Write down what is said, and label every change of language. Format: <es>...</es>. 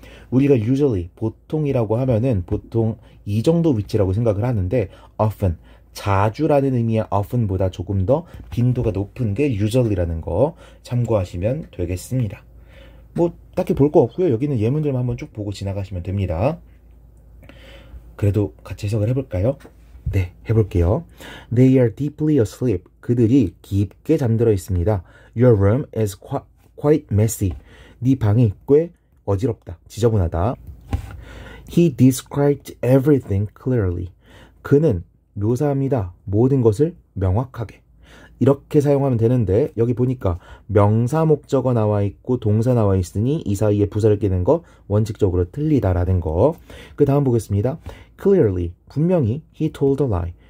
<ko>우리가 usually, 보통이라고 하면은 보통 이 정도 위치라고 생각을 하는데, often, 자주라는 의미의 often보다 조금 더 빈도가 높은 게 usually라는 거 참고하시면 되겠습니다. 뭐 딱히 볼 거 없고요. 여기는 예문들만 한번 쭉 보고 지나가시면 됩니다. 그래도 같이 해석을 해볼까요? 네, 해볼게요.</ko> <en>They are deeply asleep.</en> <ko>그들이 깊게 잠들어 있습니다.</ko> <en>Your room is quite messy.</en> <ko>네 방이 꽤 어지럽다, 지저분하다.</ko> <en>He described everything clearly.</en> <ko>그는 묘사합니다. 모든 것을 명확하게. 이렇게 사용하면 되는데, 여기 보니까 명사 목적어 나와 있고 동사 나와 있으니 이 사이에 부사를 끼는 거 원칙적으로 틀리다라는 거. 그 다음 보겠습니다.</ko> <en>Clearly, 분명히 he told a lie.</en>